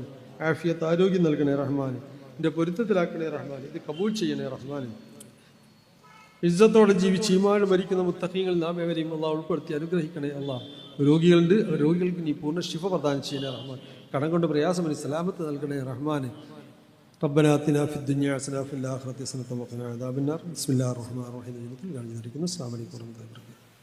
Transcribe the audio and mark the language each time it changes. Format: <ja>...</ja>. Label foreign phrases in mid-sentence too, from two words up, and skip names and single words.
<ml>ആഫിയത്ത്, ആരോഗ്യം നൽകണേ റഹ്മാൻ. എൻ്റെ പൊരുത്തത്തിലാക്കണേ റഹ്മാൻ. ഇത് കബൂൽ ചെയ്യണേ റഹ്മാൻ. ഇസ്സത്തോടെ ജീവിച്ച് ഈമാൻ മരിക്കുന്ന മുത്തഖീങ്ങൾ നാം ഏവരെയും അള്ളാഹ് ഉൾപ്പെടുത്തി അനുഗ്രഹിക്കണേ. അള്ളാഹ് രോഗികളുണ്ട്, രോഗികൾക്ക് നീ പൂർണ്ണ ശിഫ പ്രദാനം ചെയ്യണേ റഹ്മാൻ. കടം കൊണ്ട് പ്രയാസമനി സലാമത്ത് നൽകണേ റഹ്മാൻ.</ml> <ar>ربنا آتنا في الدنيا حسنة وفي الآخرة حسنة وقنا عذاب النار. بسم الله الرحمن الرحيم. السلام عليكم ورحمة الله وبركاته.</ar>